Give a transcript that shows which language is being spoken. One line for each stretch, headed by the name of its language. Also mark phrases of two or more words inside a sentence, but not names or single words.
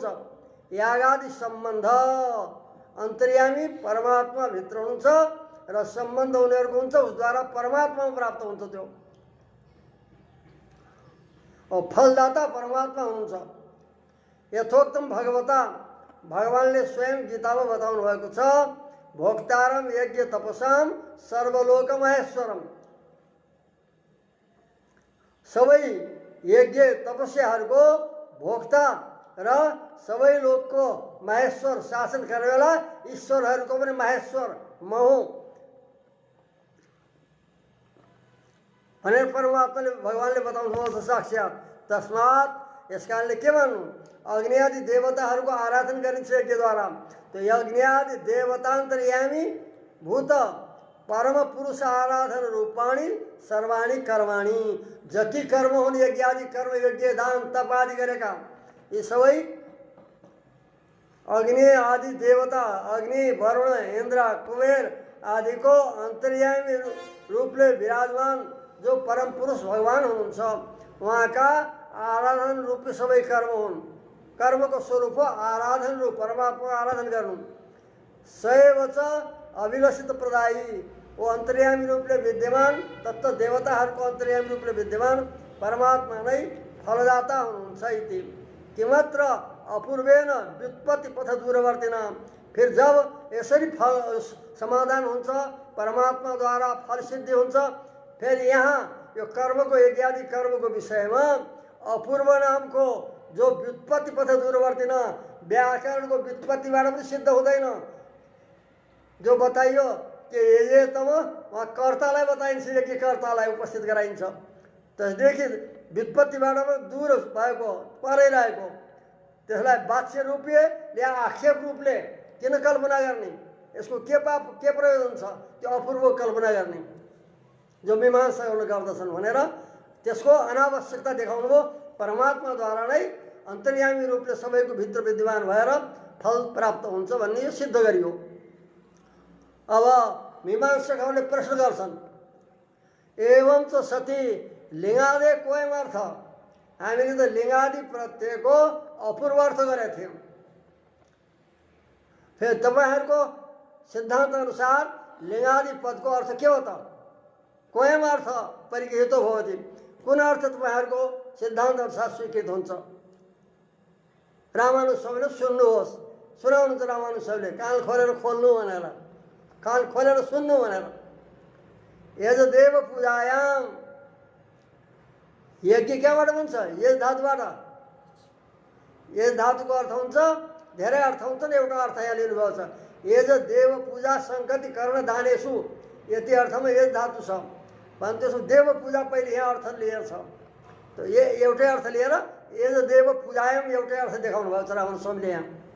Nepali: यागादि सम्बन्ध अन्तर्यामी परमात्मा भित्र हुन्छ र सम्बन्ध उनीहरूको हुन्छ, उसद्वारा परमात्मा प्राप्त हुन्छ। त्यो फलदाता परमात्मा हुनुहुन्छ।
Sanskrit: यथोक्तम भगवता
Nepali: भगवानले स्वयं गीतामा बताउनु भएको छ,
Sanskrit: भोक्तारम यज्ञ तपसाम सर्वलोक महेश्वरम।
Nepali: सबै यज्ञ तपस्याहरूको भोक्ता र सबै लोकको महेश्वर शासन गर्नेवाला ईश्वरहरूको पनि महेश्वर म हुँ भनेर परमात्माले भगवानले बताउनुभएको छ साक्षात्। तस्मात् यस कारणले के भन्नु, अग्नि आदि देवताहरूको आराधना गरिन्छ यज्ञद्वारा।
Sanskrit: त्यो यज्ञ आदि देवतान्तर्यामी भूत परम पुरुष आराधन रूपाणी सर्वाणी कर्माणी।
Nepali: जति कर्म हुन् यज्ञ आदि कर्म, यज्ञ दान तप आदि गरेका यी सबै अग्नि आदि देवता, अग्नि वरुण इन्द्र कुबेर आदिको अन्तर्यामी रूपले विराजमान जो परम पुरुष भगवान हुनुहुन्छ, उहाँका आराधन रूपी सबै कर्म हुन्। कर्मको स्वरूप हो आराधन रूप, परमात्माको आराधन गर्नु।
Sanskrit: सैव च अभिलषित प्रदायी,
Nepali: वो अन्तर्यामी रूपले विद्यमान तत्त देवताहरूको अन्तर्यामी रूपले विद्यमान परमात्मा नै फलदाता हुनुहुन्छ।
Sanskrit: इति किमत्र अपूर्वेन व्युत्पत्ति पथ दूरवर्तिना।
Nepali: फिर जब यसरी फल समाधान हुन्छ, परमात्माद्वारा फल सिद्धि हुन्छ, फिर यहाँ यो कर्मको यज्ञादि कर्मको विषयमा अपूर्व नामको जो व्युत्पत्ति पथ दूरवर्तिन, व्याकरणको व्युत्पत्तिबाट पनि सिद्ध हुँदैन। जो बताइयो कि ये तब वहाँ कर्तालाई बताइन्छ, यज्ञ कर्तालाई उपस्थित गराइन्छ। त्यसदेखि व्युत्पत्तिबाट पनि दूर भएको परै रहेको त्यसलाई वाच्य रूपले या आक्षेप रूपले किन कल्पना गर्ने, यसको के प्रयोजन छ, त्यो अपूर्व कल्पना गर्ने जो मीमांसाहरूले गर्दछन् भनेर त्यसको अनावश्यकता देखाउनु भयो। परमात्माद्वारा नै अन्तर्यामी रूपले सबैको भित्र विद्यमान भएर फल प्राप्त हुन्छ भन्ने यो सिद्ध गरियो। अब मीमांसकहरूले प्रश्न गर्छन्,
Sanskrit: एवं च सती लिङ्गादे कोयम अर्थ।
Nepali: हामीले त लिङ्गादि प्रत्ययको अपूर्व अर्थ गरेका थियौँ। फेरि तपाईँहरूको सिद्धान्त अनुसार लिङ्गादि पदको अर्थ के हो त?
Sanskrit: कोयम अर्थ परिगृहीत भवति।
Nepali: कुन अर्थ तपाईँहरूको सिद्धान्त अनुसार स्वीकृत हुन्छ? रामानुज स्वामीले सुन्नुहोस्, सुनाउनुहुन्छ रामानुज स्वामीले, कान खोलेर खोल्नु भनेर, कान खोलेर सुन्नु भनेर।
Sanskrit: यज देव पूजायाम,
Nepali: यज्ञ क्याबाट हुन्छ? यस धातुबाट। यस धातुको अर्थ हुन्छ, धेरै अर्थ हुन्छ नि, एउटा अर्थ यहाँ लिनुभएको छ।
Sanskrit: यज देव पूजा सङ्गति कर्ण दानेषु,
Nepali: यति अर्थमा यस धातु छ भने त्यसो देव पूजा पहिले यहाँ अर्थ लिएर छ। त एउटै अर्थ लिएर
Sanskrit: यज देव पूजायाम
Nepali: एउटै अर्थ देखाउनु भएको छ रामानुज स्वामीले यहाँ।